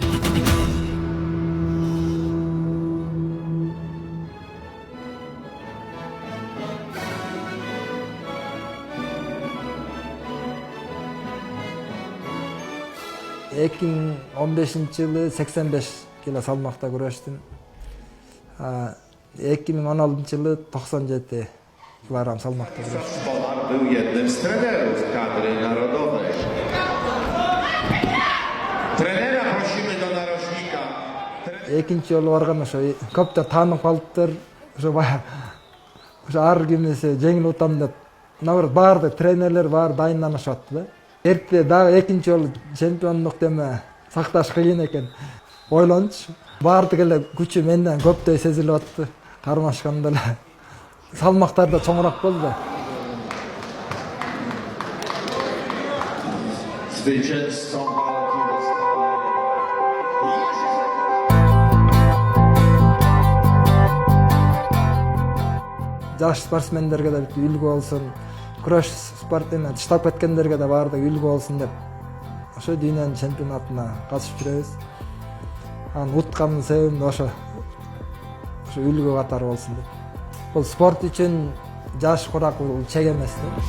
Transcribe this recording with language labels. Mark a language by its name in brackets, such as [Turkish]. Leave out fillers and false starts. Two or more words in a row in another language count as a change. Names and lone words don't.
[Kyrgyz] Эки миң 15-жылы 85 кило салмакта күрөштүм. 2016-жылы 97 килограмм салмакта күрөштүм. [Polish] Polar był jednym z trenerów kadry narodowej. Trenera prosimy do narożnika. [Kyrgyz] Экинчи жолу барган ошо көптөр таанып калыптыр. Ошо ар кимиси жеңил утам деп, наоборот баардык тренерлер баары дайындалышып атты да. Эрте дагы экинчи жолу чемпиондук деме сакташ кыйын экен. Ойлончу. Баардык эле күчү менден көптөй сезилип атты. Кармашканда эле салмактар да чоңураак болду. [Polish] Zwycięzcą walki zostaje [Kyrgyz] Жаш спортсмендерге да үлгү болсун, күрөш спортунан тыштап кеткендерге да баардыгы үлгү болсун деп ошо дүйнөнүн чемпионатына катышып жүрөбүз. Анан уткандын себебим ошо үлгү катары болсун деп. Бул спорт үчүн жаш курак бул чек эмес да.